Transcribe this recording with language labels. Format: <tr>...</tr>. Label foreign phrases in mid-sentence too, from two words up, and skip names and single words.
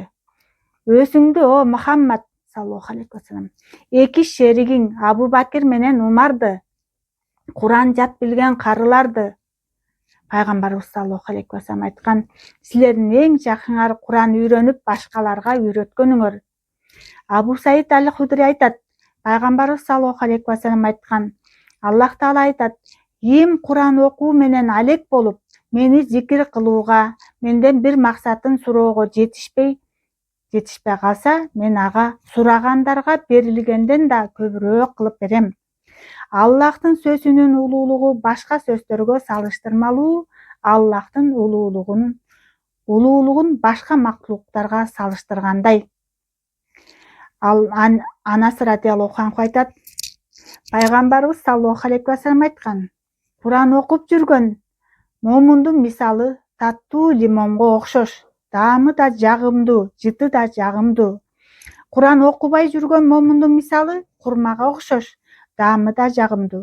<ky>Өзүңдү о Мухаммад</ky> <ar>صلى الله عليه وسلم,</ar> <ky>2 шеригиң Абу Бакир менен Умарды, Куран жат билген карыларды. Пайгамбарыбыз</ky> <ar>صلى الله عليه وسلم</ar> <ky>айткан, силердин эң жакыңар Куран үйрөнүп башкаларга үйрөткөнүңөр. Абу Саид аль-Худри айтат, пайгамбарыбыз</ky> <ar>صلى الله عليه وسلم</ar> <ky>айткан, Аллах Таала айтат, ким Куран окуу менен алек болуп, мени зикир кылууга, менден бир максатын суроого жетишпей калса, мен ага сурагандарга берилгенден да көбүрөөк кылып берем. Аллахтын сөзүнүн улуулугу башка сөздөргө салыштырмалуу, Аллахтын улуулугун башка мактулуктарга салыштыргандай. Анас</ky> <ar>رضي الله عنه</ar> <ky>айтат, пайгамбарыбыз</ky> <ar>صلى الله عليه وسلم</ar> <ky>айткан, Куран окуп жүргөн момундун мисалы таттуу лимонго окшош, даамы да жагымдуу, жыты да жагымдуу. Куран окубай жүргөн момундун мисалы курмага окшош, даамы да жагымдуу.</ky>